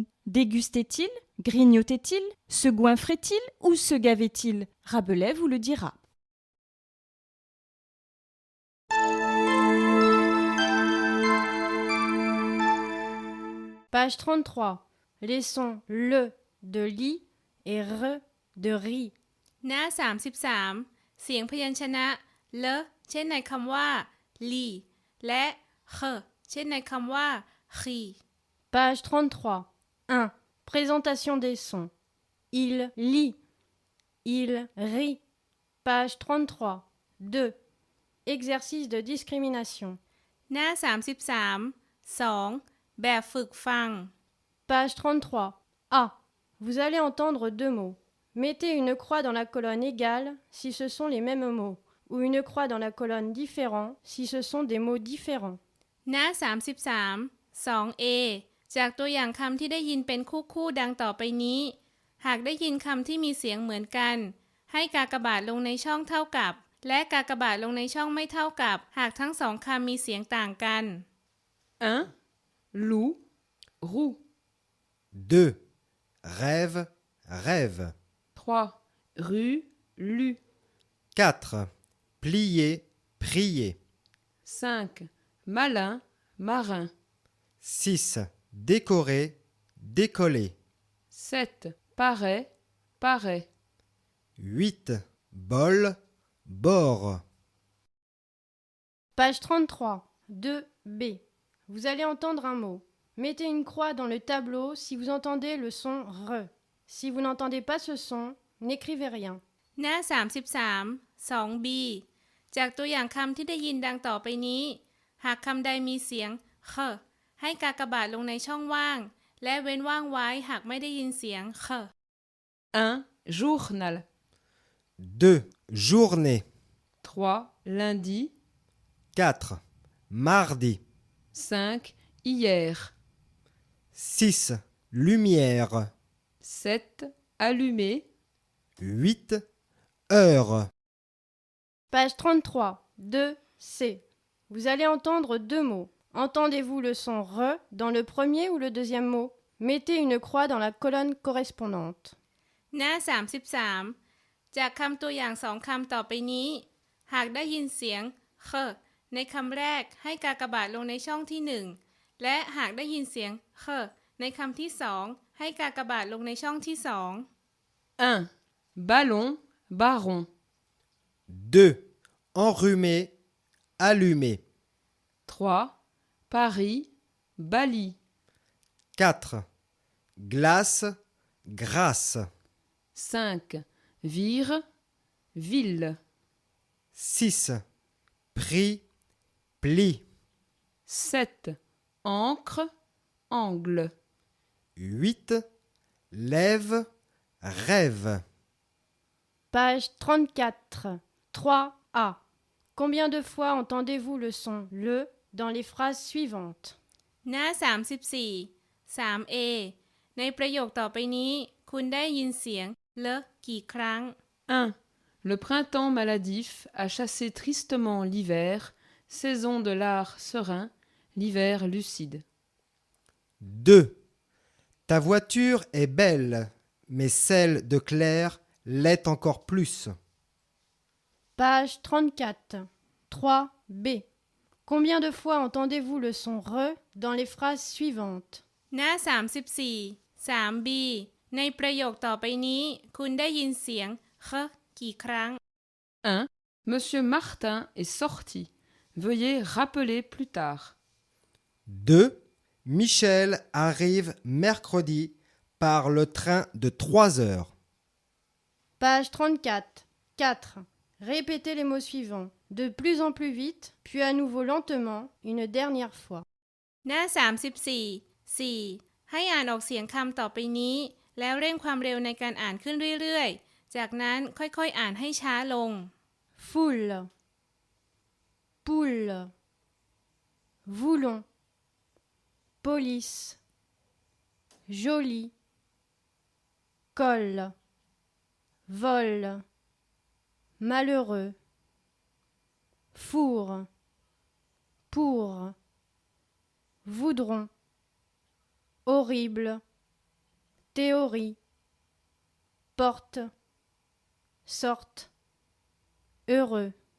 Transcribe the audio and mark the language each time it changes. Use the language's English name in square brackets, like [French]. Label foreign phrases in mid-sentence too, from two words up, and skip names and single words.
[French] Dégustait-il, grignotait-il, se goinfrait-il ou se gavait-il? Rabelais vous le dira. Page 33. Les sons le de lit et re de riz. [Thai] หน้า 33 เสียงพยัญชนะ เล เช่นในคำว่า ลี และ เข เช่นในคำว่า ขี [French] Page 33. 1. Présentation des sons. Il lit. Il rit. Page 33. 2. Exercice de discrimination. [Thai] หน้า 33 2. แบบฝึกฟัง [French] Page 33. A. Vous allez entendre deux mots. Mettez une croix dans la colonne égale si ce sont les mêmes mots, ou une croix dans la colonne différent si ce sont des mots différents. [Thai] หน้า 33 2a จากตัวอย่างคำที่ได้ยินเป็นคู่ๆดังต่อไปนี้ หากได้ยินคำที่มีเสียงเหมือนกัน ให้กากบาทลงในช่องเท่ากับ และกากบาทลงในช่องไม่เท่ากับ หากทั้งสองคำมีเสียงต่างกัน [French] 1. Loup, roux. 2. Rêve, rêve. 3. Rue, lu. 4. Plier, prier. 5. Malin, marin. 6. Décorer, décoller. 7. Paraît, paraît. 8. Bol, bord. Page 33. 2b. Vous allez entendre un mot. Mettez une croix dans le tableau si vous entendez le son R. Si vous n'entendez pas ce son, n'écrivez rien. [Thai] หน้า 33 2b จากตัวอย่างคำที่ได้ยินดังต่อไปนี้ หากคำใดมีเสียงเคให้กากบาทลงในช่องว่าง และเว้นว่างไว้หากไม่ได้ยินเสียงเค [French] 1. Journal. 2. Journée. 3. Lundi. 4. Mardi. 5. Hier. 6. Lumière. 7. Allumé. 8. Heure. Page 33. 2c. Vous allez entendre deux mots. Entendez-vous le son R dans le premier ou le deuxième mot? Mettez une croix dans la colonne correspondante. [Thai] หน้า 33 จากคำตัวอย่างสองคำต่อไปนี้ หากได้ยินเสียงเคในคำแรกให้กากบาทลงในช่องที่ 1 และหากได้ยินเสียงเคในคำที่ 2 ให้กากบาทลงในช่องที่ 2 [French] 1. Ballon, baron. 2. Enrhumé, allumé. 3. Paris, Bali. 4. Glace, grâce. 5. Vire, ville. 6. Pris, pli. 7. Encre, angle. 8. Lève, rêve. Page 34. 3a. Combien de fois entendez-vous le son le dans les phrases suivantes? [Thai] หน้า 34 3a ในประโยคต่อไปนี้ คุณได้ยินเสียงเลกี่ครั้ง [French] 1. Le printemps maladif a chassé tristement l'hiver, saison de l'art serein, l'hiver lucide. 2. Ta voiture est belle, mais celle de Claire l'est encore plus. Page 34. 3b. Combien de fois entendez-vous le son R dans les phrases suivantes? [Thai] หน้า 34 3b ในประโยคต่อไปนี้ คุณได้ยินเสียงเคกี่ครั้ง [French] 1. Monsieur Martin est sorti. Veuillez rappeler plus tard. 2. Michel arrive mercredi par le train de 3 heures. Page 34. 4. Répétez les mots suivants, de plus en plus vite, puis à nouveau lentement, une dernière fois. [Thai] หน้า 34 4 ให้อ่านออกเสียงคำต่อไปนี้ แล้วเร่งความเร็วในการอ่านขึ้นเรื่อยๆ จากนั้นค่อยๆอ่านให้ช้าลง [French] Foule, poule, voulons, police, joli, colle, vol, malheureux, four, pour, voudron, horrible, théorie, porte, sorte, heureux.